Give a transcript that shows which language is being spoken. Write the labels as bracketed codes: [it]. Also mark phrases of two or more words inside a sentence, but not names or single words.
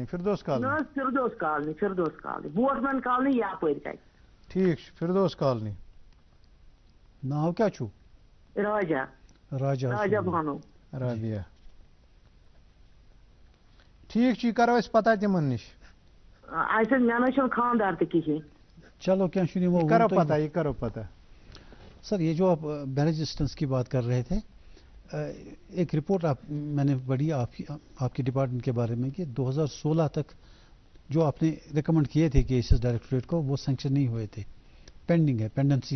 [ks] نہ حظ فِردوس کالنی, بوٹ مین کالنی یپٲرۍ کَتہِ. ٹھیٖک چھُ, فِردوس کالنی. ناو کیٛاہ چھُو؟ راجا بانو. رابیا. ٹھیٖک چھُ, یہِ کرو أسۍ پتہ تِمن نِش. اَسہِ حظ, مےٚ نہٕ حظ چھُنہٕ خانٛدار تہِ کِہیٖنۍ. [ur] چلو کیا شنو وہ [ks] کرو پتہ. [ur] سر, یہ جو آپ [en] marriage assistance [ur] کی بات کر رہے تھے, ایک رپورٹ میں نے پڑھی آپ کے ڈپارٹمنٹ کے بارے میں کہ 2016 تک جو آپ نے ریکمنڈ کیے تھے کیسز ڈائریکٹوریٹ کو, وہ سینکشن نہیں ہوئے تھے, پینڈنگ ہے, پینڈنسی ہے.